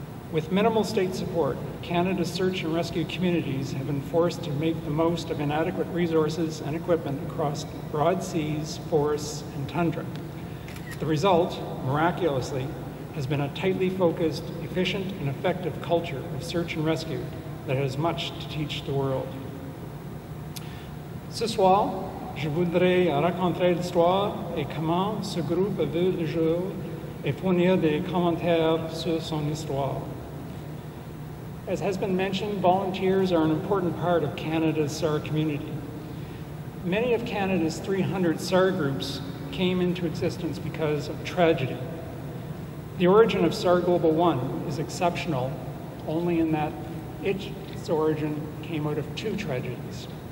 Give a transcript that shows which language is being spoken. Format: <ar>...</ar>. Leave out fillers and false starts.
<en>With minimal state support, Canada's search and rescue communities have been forced to make the most of inadequate resources and equipment across broad seas, forests, and tundra. The result, miraculously, has been a tightly focused, efficient and effective culture of search and rescue that has much to teach the world.</en> <fr>Ce soir, je voudrais raconter l'histoire et comment ce groupe a vu le jour et fournir des commentaires sur son histoire.</fr> <en>As has been mentioned, volunteers are an important part of Canada's SAR community. Many of Canada's 300 SAR groups came into existence because of tragedy. The origin of SAR Global 1 is exceptional only in that its origin came out of two tragedies.</en>